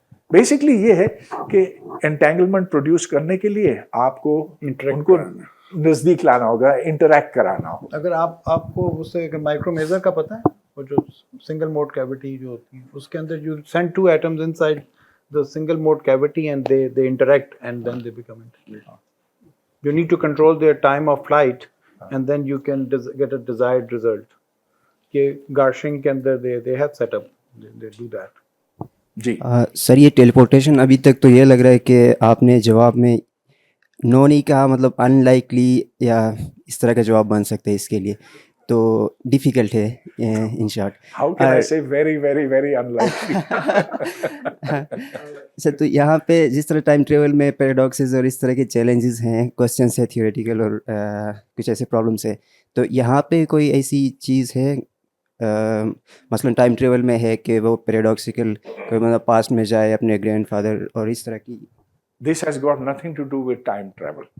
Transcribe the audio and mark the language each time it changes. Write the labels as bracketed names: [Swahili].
[Urdu] Basically یہ ہے کہ انٹینگلمنٹ پروڈیوس کرنے کے لیے آپ کو ان کو نزدیک لانا ہوگا, انٹریکٹ کرانا ہوگا. اگر آپ کو اس سے مائکرو میزر کا پتہ ہے, وہ جو سنگل موڈ کیویٹی جو ہوتی ہے اس کے اندر [English] You send 2 atoms inside the single mode cavity and they interact and then they become entangled. You need to control their time of flight and then you can get a desired result. [Urdu] کہ [English] Garching [Urdu] کے اندر [English] they have set up, they do that. [Urdu] جی سر یہ ٹیلی پورٹیشن ابھی تک تو یہ لگ رہا ہے کہ آپ نے جواب میں نو نہیں کہا, مطلب ان لائکلی یا اس طرح کا جواب بن سکتا ہے اس کے لیے, تو ڈیفیکلٹ ہے in short. [English] How can I say very very very unlikely. [Urdu] سر تو یہاں پہ جس طرح ٹائم ٹریول میں پیراڈاکسز اور اس طرح کے چیلنجز ہیں, کوسچنس ہے تھیوریٹیکل اور کچھ ایسے پرابلمس ہیں, تو یہاں پہ کوئی ایسی چیز ہے مثلا ٹائم ٹریول میں ہے کہ وہ پیراڈاکسیکل کوئی مطلب پاسٹ میں جائے اپنے گرینڈ فادر اور اس طرح کی؟ [English] This has got nothing to do with time travel.